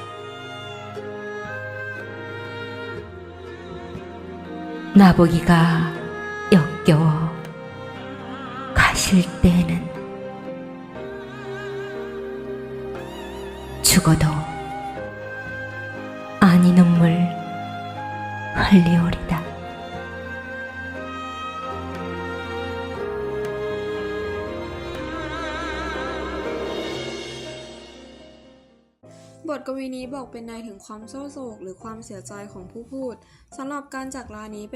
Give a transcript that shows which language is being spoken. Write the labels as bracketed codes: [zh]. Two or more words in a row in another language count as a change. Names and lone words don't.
[ko] 나보기가 역겨워 가실 때는 죽어도 아니 눈물 흘리오리다. [th] บทกวีนี้บอกเป็นในถึงความเศร้าโศกหรือความเสียใจของผู้พูดสำหรับการจากลานี้